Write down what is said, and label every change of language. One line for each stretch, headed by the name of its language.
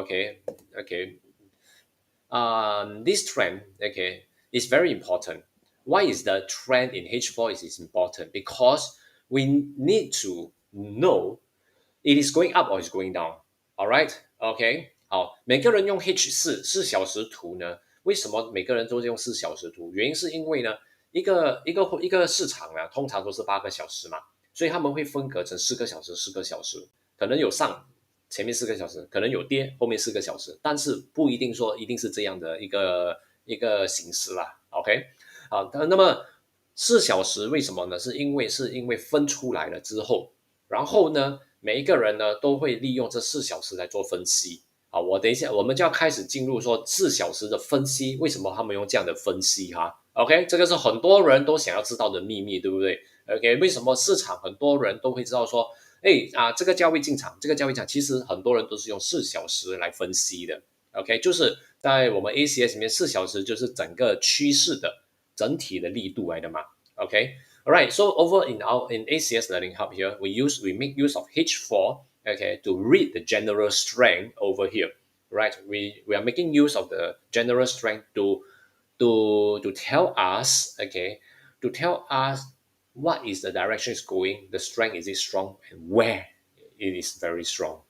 English: Okay, okay. This trend, okay, is very important. Why is the trend in H4 is important? Because we need to know it is going up or is going down. All right,
Chinese: OK，好，每个人用 H4 4小时图呢？为什么每个人都是用4小时图？原因是因为呢，一个市场呢，通常都是8个小时嘛，所以他们会分隔成4个小时、4个小时，可能有上前面4个小时，可能有跌后面4个小时，但是不一定说一定是这样的一个形式啦。 OK，好，那么4小时为什么呢？是因为分出来了之后。然后呢，每一个人呢都会利用这4小时来做分析。好，我等一下我们就要开始进入说4小时的分析，为什么他们用这样的分析哈？OK，这个是很多人都想要知道的秘密，对不对？OK，为什么市场很多人都会知道说，这个价位进场，这个价位进场，其实很多人都是用4小时来分析的。 OK，就是在我们 ACS 里面，4小时就是整个趋势的整体的力度来的嘛。
English: OK，all right, so over in ACS Learning Hub here, we make use of H4, okay, to read the general strength over here, right? We are making use of the general strength to tell us, okay, to tell us what is the direction is going, the strength is it strong, and where it is very strong.